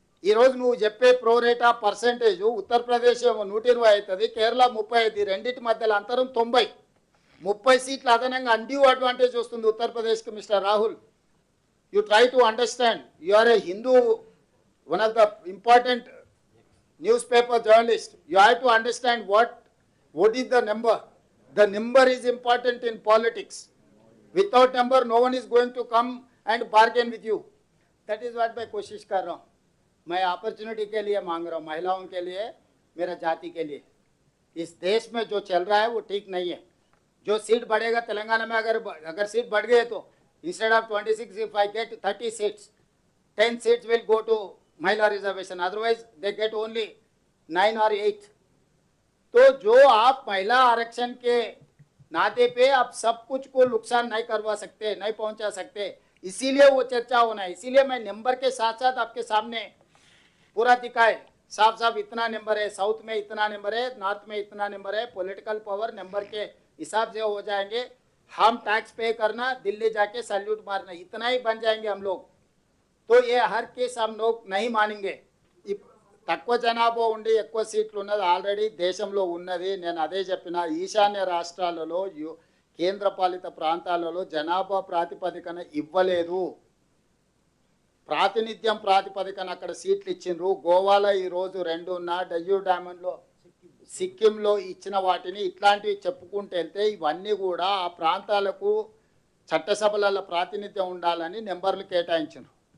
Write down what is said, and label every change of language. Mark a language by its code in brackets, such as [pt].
[te] ఈరోజు నువ్వు చెప్పే ప్రోరేటా పర్సెంటేజ్ ఉత్తరప్రదేశ్ 120 అవుతుంది, కేరళ 35, రెండింటి మధ్యలో అంతరం 90. 30 సీట్లు అదనంగా అన్డ్యూ అడ్వాంటేజ్ వస్తుంది ఉత్తరప్రదేశ్కి. [en] Mister Rahul, you try to understand. You are a Hindu, one of the important newspaper journalist. You have to understand what is the number. The number is important in politics. Without number no one is going to come and bargain with you. That is what [hi] मैं कोशिश कर रहा हूँ. मैं opportunity के लिए मांग रहा हूँ, महिलाओं के लिए, मेरा जाति के लिए. इस देश में जो चल रहा है वो ठीक नहीं है. जो सीट बढ़ेगा तेलंगाना में, अगर सीट बढ़ गए तो [en] instead of 26 if I get 30 seats, 10 seats will go to [hi] महिला reservation, [en] otherwise they get only [hi] 9 और 8. तो जो आप महिला आरक्षण के नाते पे आप सब कुछ को नुकसान नहीं करवा सकते, नहीं पहुंचा सकते, इसीलिए वो चर्चा होना है. इसीलिए मैं नंबर के साथ साथ आपके सामने पूरा दिखाए, साफ साफ इतना नंबर है, साउथ में इतना नंबर है, नॉर्थ में इतना नंबर है. पॉलिटिकल पावर नंबर के हिसाब से हो जाएंगे. हम टैक्स पे करना, दिल्ली जाके सैल्यूट मारना, इतना ही बन जाएंगे हम लोग. तो ये हर केस हम लोग नहीं मानेंगे. [te] తక్కువ జనాభా ఉండి ఎక్కువ సీట్లు ఉన్నది ఆల్రెడీ దేశంలో ఉన్నది. నేను అదే చెప్పిన, ఈశాన్య రాష్ట్రాలలో కేంద్రపాలిత ప్రాంతాలలో జనాభా ప్రాతిపదికన ఇవ్వలేదు, ప్రాతినిధ్యం ప్రాతిపదికన అక్కడ సీట్లు ఇచ్చిండ్రు. గోవాలో ఈరోజు 2 ఉన్న, డయ్యూ డామన్లో సిక్కింలో ఇచ్చిన వాటిని ఇట్లాంటివి చెప్పుకుంటూ వెళ్తే ఇవన్నీ కూడా ఆ ప్రాంతాలకు చట్టసభలలో ప్రాతినిధ్యం ఉండాలని నెంబర్లు కేటాయించారు.